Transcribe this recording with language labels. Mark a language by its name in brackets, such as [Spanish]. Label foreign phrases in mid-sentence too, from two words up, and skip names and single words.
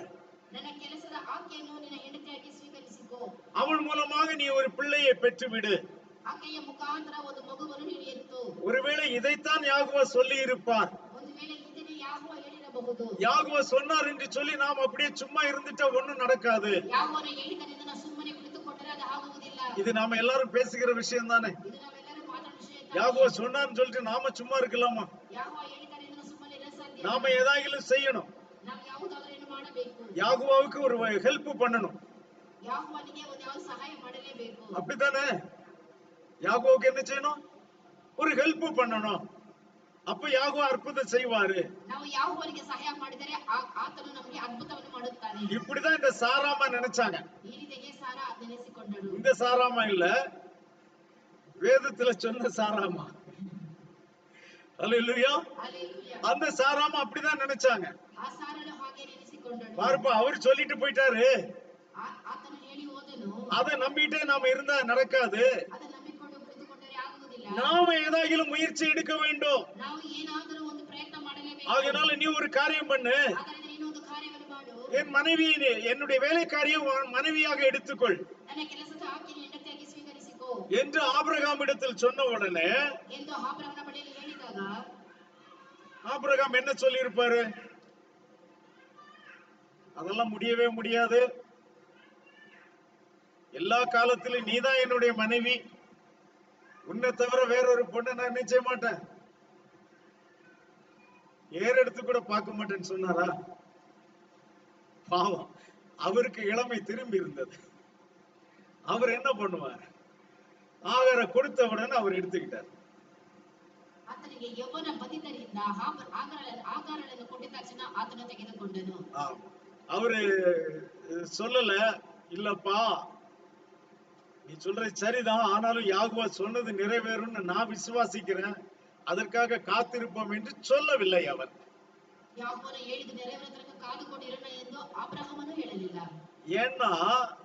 [Kannada] ನನ್ನ ಕೆಲಸದ ಆಕೆಯನ್ನು ನಿನ್ನ ಹೆಂಡತಿಯಾಗಿ ಸ್ವೀಕರಿಸಿಕೋ. [Tamil] அவள் மூலமாக நீ ஒரு பிள்ளையை பெற்றுவிடு. [Kannada] ಆಕೆಯ ಮುಖಾಂತರ ಒಂದು ಮಗುವನ್ನು ನೀನು ಎತ್ತು. [Tamil] ஒருவேளை இதைத்தான் யாகுவா சொல்லி இருப்பார். [Kannada] ಒಂದು ವೇಳೆ ಇದನ್ನೇ ಯಾಹೋವ ಹೇಳಿರಬಹುದು. [Tamil] யாகுவா சொன்னார் என்று சொல்லி நாம் அப்படியே சும்மா இருந்துட்டா ஒண்ணும் நடக்காது. [Kannada] ಯಾಹೋವನು ಹೇಳಿದರಿಂದ ನಾವು ಸುಮ್ಮನೆ ಕುಳಿತುಕೊಂಡರೆ ಅದು ಆಗುವುದಿಲ್ಲ. [Tamil] இது நாம எல்லாரும் பேசுகிற விஷயம் தானே. [Kannada] ಇದು ನಾವೆಲ್ಲರೂ ಮಾತಾಡುವ ವಿಷಯ. [Tamil] யாகுவா சொன்னார்னு சொல்லிட்டு நாம சும்மா இருக்கலாமா? [Kannada] ಯಾಹೋವ ಹೇಳಿದರಿಂದ ನಾವು ಸುಮ್ಮನೆ ಇರಲು ಸಾಧ್ಯ. [Tamil] நாம ஏதாயிலும் செய்யணும். [Kannada] ನಾವು ಯಾವುದಾದರೂ ಏನು ಮಾಡಬೇಕು. [Tamil] யாகுவாவுக்கு ஒரு ஹெல்ப் பண்ணணும். [Kannada] ಯಾಹೋವನಿಗೆ ಒಂದು ಯಾವ ಸಹಾಯ ಮಾಡಲೇಬೇಕು. [Tamil] அப்படித்தானே? யாகுவாவுக்கு என்ன செய்யணும்? ஒரு ஹெல்ப் பண்ணணும். அப்ப யாகுவா அற்புதம் செய்வாரு. [Kannada] ನಾವು ಯಾಹೋವನಿಗೆ ಸಹಾಯ ಮಾಡಿದರೆ ಆತನು ನಮಗೆ ಅದ್ಭುತವನ್ನು ಮಾಡುತ್ತಾನೆ. [Tamil] இப்படிதான் இந்த சாராமா நினைச்சாங்க. [Kannada] ಈ ರೀತಿಗೆ ಸಾರಾ ನೆನೆಸಿಕೊಂಡರು. [Tamil] இந்த சாராமா இல்ல, வேதத்துல சொன்ன சாராமா. அல்லேலூயா. ஹalleluya. அந்த சாராமா அப்படிதான் நினைச்சாங்க. [Kannada] ಆ ಸಾರಳು ಹಾಗೆ ನೆನೆಸಿಕೊಂಡಳು. [Tamil] பாருப்பா, அவர் சொல்லிட்டு போயிட்டாரு, [Kannada] ಆತನು ಹೇಳಿ ಹೋದನು. [Tamil] அதை நம்பிட்டே நாம இருந்தா நடக்காது. [Kannada] ಅದನ್ನು ನಂಬಿಕೊಂಡು ಕುಳಿತುಕೊಂಡರೆ ಆಗುವುದಿಲ್ಲ. [Tamil] நாம ஏதாகிலும் முயற்சி எடுக்க வேண்டும். [Kannada] ನಾವು ಏನಾದರೂ ಒಂದು ಪ್ರಯತ್ನ ಮಾಡಲೇಬೇಕು. [Tamil] ஆகையால நீ ஒரு காரியம் பண்ணு, [Kannada] ಹಾಗಾದರೆ ನೀನು ಒಂದು ಕಾರ್ಯವನ್ನು ಮಾಡು. [Tamil] என் மனைவி, என்னுடைய வேலைக்காரியை மனைவியாக எடுத்துக்கொள் [Kannada] ನನ್ನ ಕೆಲಸದ ಆಕೆಯನ್ನು ಹೆಂಡತಿಯಾಗಿ ಸ್ವೀಕರಿಸಿಕೋ [Tamil] என்று ஆபிரகாமிடத்தில் சொன்ன உடனே [Kannada] ಎಂದು ಆಬ್ರಹಾಮನ ಬಳಿಯಲ್ಲಿ ಹೇಳಿದಾಗ [Tamil] ஆபிரகாம் என்ன சொல்லி இருப்பாரு? அதெல்லாம் முடியவே முடியாது. எல்லா காலத்திலும் நீதான் என்னுடைய மனைவி, உன்னை தவிர வேறொரு பொண்ணை நான் நினைச்ச மாட்டேன், ஏறெடுத்து கூட பார்க்க மாட்டேன்னு சொன்னாரா? பாவம், அவருக்கு இளமை திரும்பி இருந்தது. அவர் என்ன பண்ணுவார்? ஆகார கொடுத்தவுடனே அவர் எடுத்துக்கிட்டார். [Kannada] ಆತನಿಗೆ ಯೌವನ ಬಂದಿದ್ದರಿಂದ ಆಕಾರಗಳನ್ನು ಕೊಟ್ಟಿದ ತಕ್ಷಣ ಆತನು ತೆಗೆದುಕೊಂಡನು. [Tamil] அவரு சொல்லல, இல்லப்பா நீ சொல்றது சரிதான், ஆனாலும் யாகுவா சொன்னது நிறைவேறும்னு நான் விசுவாசிக்கிறேன், அதற்காக காத்திருப்போம் என்று சொல்லவில்லை அவர். [Kannada] ಯಾಕೋಬನು ಹೇಳಿದ ನೆರವೇರುವುದಕ್ಕೆ ಕಾದುಕೊಂಡಿರೋಣ ಎಂದು ಅಬ್ರಹಾಮನು ಹೇಳಲಿಲ್ಲ.